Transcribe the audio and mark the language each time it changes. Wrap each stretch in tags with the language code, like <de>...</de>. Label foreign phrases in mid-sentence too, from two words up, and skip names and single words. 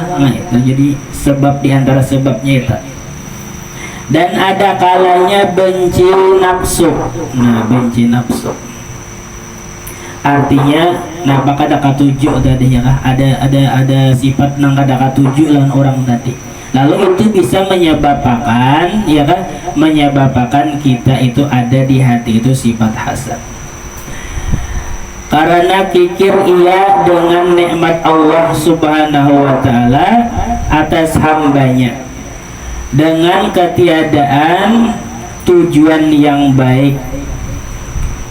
<id>Nah itu jadi sebab diantara sebabnya itu. Dan ada kalanya benci nafsu.</id> <bjn>Nah benci nafsu artinya napa kada katuju tadi ya kah? Ada sifat nang kada katuju lawan orang tadi.</bjn> <id>Lalu itu bisa menyebabkan ya kan, menyebabkan kita itu ada di hati itu sifat hasad. Karena kikir ia dengan nikmat Allah</id> <ar>سبحانه وتعالى</ar> <id>atas hambanya dengan ketiadaan tujuan yang baik.</id>